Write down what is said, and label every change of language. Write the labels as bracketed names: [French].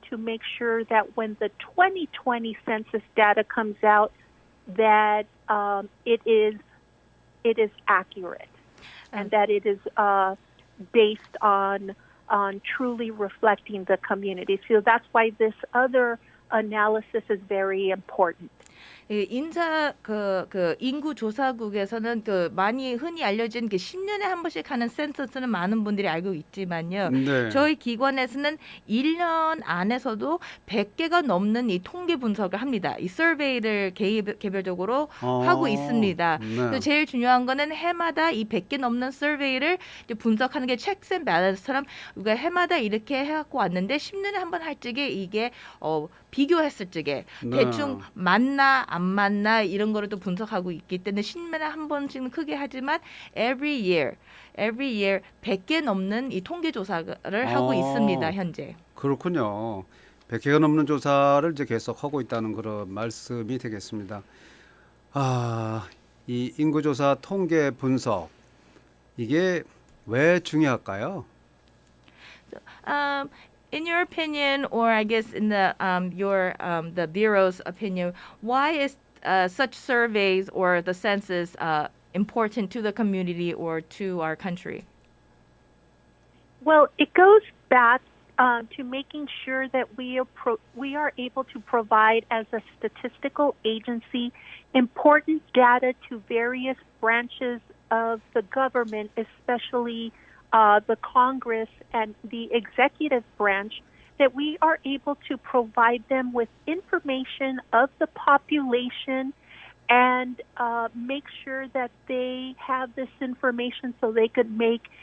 [English] to make sure that when the 2020 census data comes out, that it is accurate and that it is based on truly reflecting the community. So that's why this other analysis is very important. [Korean] 인사 인구 조사국에서는 많이 흔히 알려진 10년에 한 번씩 하는 센서스는 많은 분들이 알고 있지만요. 네. 저희 기관에서는 1년 안에서도 100개가 넘는 이 통계 분석을 합니다. 이 서베이를 개별적으로 하고 있습니다. 네. 제일 중요한 거는 해마다 이 100개 넘는 서베이를 분석하는 게 [English] checks and balance [Korean] 처럼 우리가 해마다 이렇게 해갖고 왔는데 10년에 한 번 할 적에 이게 비교했을 적에 네. 대충 맞나 안 맞나 이런 거를 또 분석하고 있기 때문에 10년에 한 번씩은 크게 하지만 [English] every year [Korean] 100개 넘는 이 통계 조사를 하고 있습니다, 현재. 그렇군요. 100개가 넘는 조사를 이제 계속 하고 있다는 그런 말씀이 되겠습니다. 이 인구조사 통계 분석 이게 왜 중요할까요? [English] In your opinion, or I guess in the the Bureau's opinion, why is such surveys or the census important to the community or to our country? Well, it goes back to making sure that we are able to provide as a statistical agency important data to various branches of the government, especially the Congress and the executive branch, that we are able to provide them with information of the population and make sure that they have this information so they could make